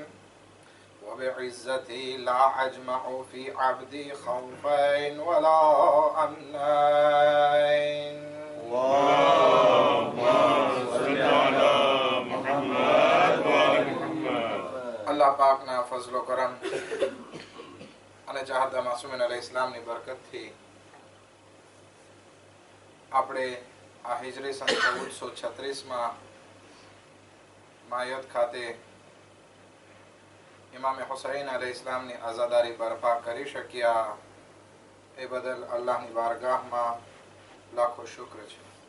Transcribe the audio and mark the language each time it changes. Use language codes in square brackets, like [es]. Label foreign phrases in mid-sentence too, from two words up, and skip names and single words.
[ar] وبعزتي لا أجمع في عبدي خوفين ولا أمنين. اللهم صل على محمد وآل محمد. [gu] الله પાકના ફઝલો કરમ અને ચાહતા માસૂમીન અલૈહિ સલામની બરકતથી આપણે આ હિજરી સન 1436 માયત ખાતે ઇમામ હુસૈન અલૈહિસ્સલામની આઝાદારી બરપા કરી શક્યા એ બદલ અલ્લાહની બારગાહમાં લાખો શુક્ર છે.